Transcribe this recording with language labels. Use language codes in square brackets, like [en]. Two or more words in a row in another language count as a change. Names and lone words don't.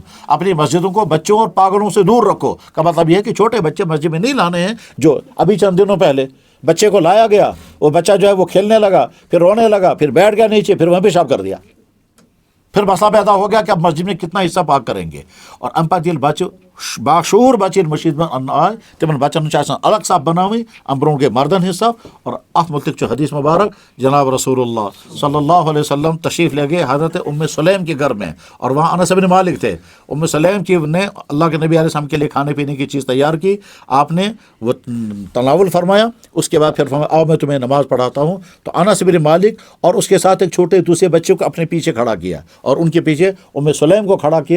[ur] اپنی مسجدوں کو بچوں اور پاگلوں سے دور رکھو. کا مطلب یہ ہے کہ چھوٹے بچے مسجد میں نہیں لانے ہیں. جو ابھی چند دنوں پہلے بچے کو لایا گیا وہ بچہ جو ہے وہ کھیلنے لگا پھر رونے لگا پھر بیٹھ گیا نیچے پھر وہاں پیشاب کر دیا. پھر مسئلہ پیدا ہو گیا کہ اب مسجد میں کتنا حصہ پاک کریں گے. [ks] اور اَمہِ پَتہٕ ییٚلہِ بَچہٕ باشعوٗر بَچہٕ ییٚلہِ مٔشیٖد منٛز اَننہٕ آے تِمن بَچن چھِ آسان الگ صف بناوٕنۍ. اَمہِ برونٛٹھ گٔے مردن ہٕنٛز صف. [ur] اور [ks] اَتھ مُتعلق چھُ [ur] حدیث مبارک جناب رسول اللہ صلی اللہ علیہ وسلم تشریف لے گئے حضرت ام سلیم کے گھر میں اور وہاں انس بن مالک تھے. ام سلیم کی نے اللہ کے نبی علیہ السلام کے لیے کھانے پینے کی چیز تیار کی. آپ نے وہ تناول فرمایا. اس کے بعد پھر فرمایا آؤ میں تمہیں نماز پڑھاتا ہوں. تو انس بن مالک اور اس کے ساتھ ایک چھوٹے دوسرے بچے کو اپنے پیچھے کھڑا کیا اور ان کے پیچھے ام سلیم کو کھڑا کیا.